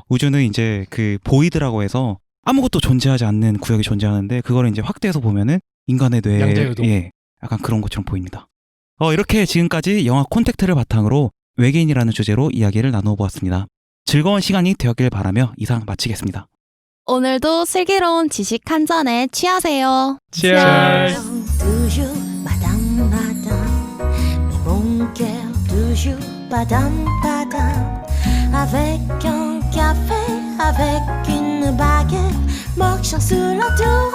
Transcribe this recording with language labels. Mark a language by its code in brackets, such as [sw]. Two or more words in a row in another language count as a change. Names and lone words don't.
[ko] 우주는 이제 그 보이드라고 해서 아무것도 존재하지 않는 구역이 존재하는데 그걸 이제 확대해서 보면은 인간의 뇌에 양자유도. 예, 약간 그런 것처럼 보입니다. 이렇게 지금까지 영화 콘택트를 바탕으로 외계인이라는 주제로 이야기를 나누어 보았습니다. 즐거운 시간이 되었길 바라며 이상 마치겠습니다. 오늘도 슬기로운 지식 한 잔에 취하세요. Cheers. [fr] toujours madame madame mais mon cœur toujours padam padam avec un café avec une baguette marchant sur la